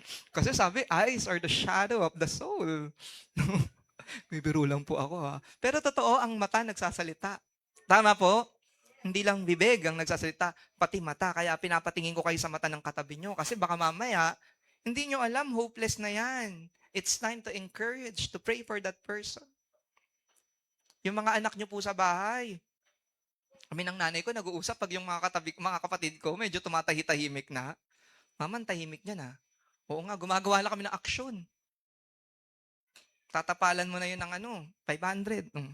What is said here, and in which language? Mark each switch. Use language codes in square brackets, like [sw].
[tl] Kasi sabi, [en] eyes are the shadow of the soul. [tl] May biro lang po ako ha. Pero totoo, ang mata nagsasalita. Tama po? Hindi lang bibig ang nagsasalita, pati mata. Kaya pinapatingin ko kayo sa mata ng katabi nyo. Kasi baka mamaya, hindi nyo alam, [en] hopeless [tl] na yan. [en] It's time to encourage, to pray for that person. [tl] Yung mga anak nyo po sa bahay. Kami ng nanay ko, nag-uusap pag yung mga kapatid ko, medyo tumatahi-tahimik na. Mama, tahimik niya na. Oo nga, gumagawa lang kami ng aksyon. Tatapalan mo na yun ng 500.